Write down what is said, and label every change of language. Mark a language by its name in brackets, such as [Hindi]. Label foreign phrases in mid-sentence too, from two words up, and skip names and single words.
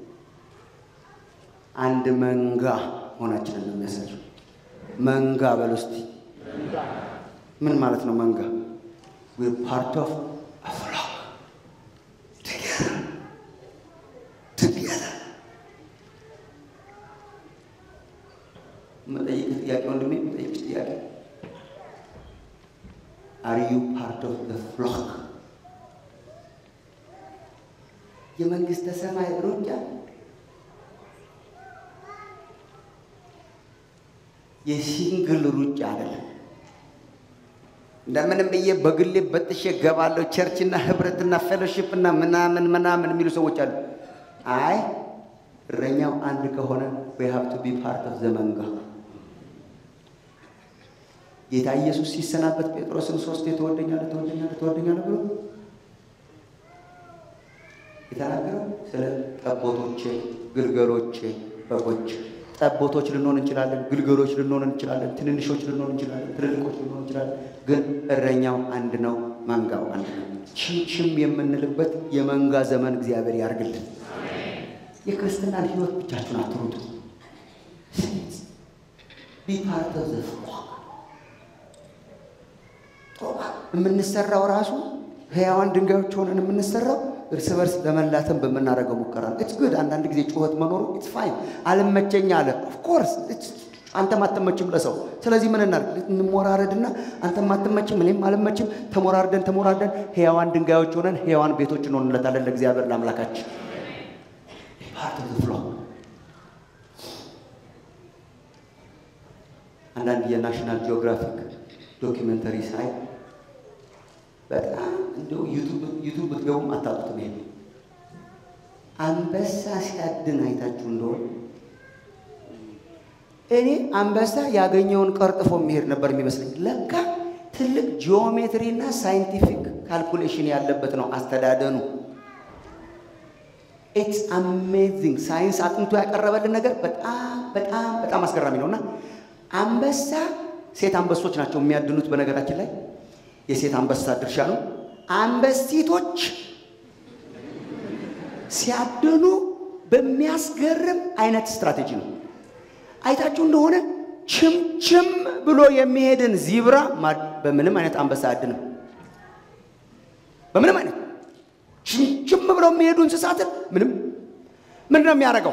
[Amharic] አንድ መንጋ ሆናችንን ነው የሚያሳየው። መንጋ በሉስቲ ምን ማለት ነው መንጋ? [English] we are part of a flock together [Amharic] መጠየቅ ጥያቄ ወንድሜ መጠየቅ ጥያቄ [English] are you part of the flock? [Amharic] የመንግስተ ሰማይ ሩጫ የሲንግል ሩጫ አይደለም። እንደምንም ብዬ በግሌ በጥሼ ገባለሁ ቸርችና ህብረትና ፌሎሺፕና ምናምን የሚሉ ሰዎች አሉ። አይ እረኛው አንድ ከሆነ [English] we have to be part of the [Amharic] መንጋ። ጌታ ኢየሱስ ሲሰናበት ጴጥሮስን 3 ተወደኛለህ ብሎ የተናገረው ስለ ጠቦቶቼ፣ ግልገሎቼ፣ በጎች። ጠቦቶች ልንሆን እንችላለን፣ ግልገሎች ልንሆን እንችላለን፣ ትንንሾች ልንሆን እንችላለን፣ ትልልቆች ልንሆን እንችላለን። ግን እረኛው አንድ ነው፣ መንጋው አንድ ነው። ችምችም የምንልበት የመንጋ ዘመን እግዚአብሔር ያርግልን። የክርስትናን ህይወት ብቻችሁን አትሩጡ። [English] be part of the flock። [Amharic] የምንሰራው ራሱ ሕያዋን ድንጋዮች ሆነን የምንሰራው እርስ በርስ ለመላተም በመናረገው ሙከራ ነው። [English] it's good [Amharic] አንዳንድ ጊዜ ጩኸት መኖሩ [English] it's fine። [Amharic] አልመቸኝ አለ [English] of course [Amharic] አንተ ማተመችም ለሰው። ስለዚህ ምን እናድርግ? እንሞራረድና አንተ ማተመችም እኔም አልመችም ተሞራርደን ሕያዋን ድንጋዮች ሆነን ሕያዋን ቤቶች እንሆንለታለን ለእግዚአብሔር ለአምላካችን። [English] part of the flock። [Amharic] አንዳንድ የናሽናል ጂኦግራፊክ ዶክመንተሪ ሳይ በጣም እንደው ዩቲዩብ ብትገቡም አታጡትም። ይሄ አንበሳ ሲያድን አይታችሁ እንደሆነ እኔ አንበሳ ያገኘውን ቀርጥፎ የሚሄድ ነበር የሚመስለኝ። ለካ ትልቅ ጂኦሜትሪና [English] scientific calculation [Amharic] ያለበት ነው አስተዳደኑ። [English] it's amazing። [Amharic] ሳይንስ አጥንቶ ያቀረበልን ነገር በጣም አስገራሚ ነውና አንበሳ ሴት አንበሶች ናቸው የሚያድኑት። በነገራችን ላይ የሴት አንበሳ ድርሻ ነው። አንበሲቶች ሲያድኑ በሚያስገርም አይነት ስትራቴጂ ነው። አይታችሁ እንደሆነ ችምችም ብሎ የሚሄድን ዚብራ በምንም አይነት አንበሳ አያድንም። በምንም አይነት ችምችም ብሎ የሚሄዱ እንስሳትን ምንድን ነው የሚያደርገው?